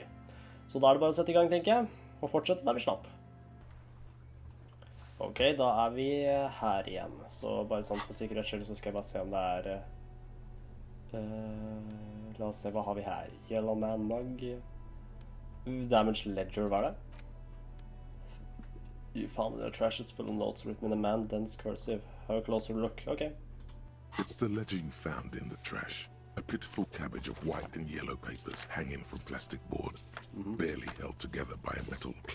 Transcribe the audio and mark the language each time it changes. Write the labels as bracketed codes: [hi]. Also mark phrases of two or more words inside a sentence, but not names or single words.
[no] Så da er det bare å sette i gang, tenker jeg, og fortsette der vi slapp. Ok, da er vi her igjen. Så bare sånn for sikkerhets skyld så skal jeg bare se om det er... la oss se, hva har vi her? [en] Yellow Man Mug. Damage Ledger, [no] hva er det? [en] You found the trash is full of notes written in a man, dense cursive. Have a closer look. Okay. It's the legend found in the trash. A pitiful cabbage of white and yellow papers hanging from plastic board, barely held together by a metal clip.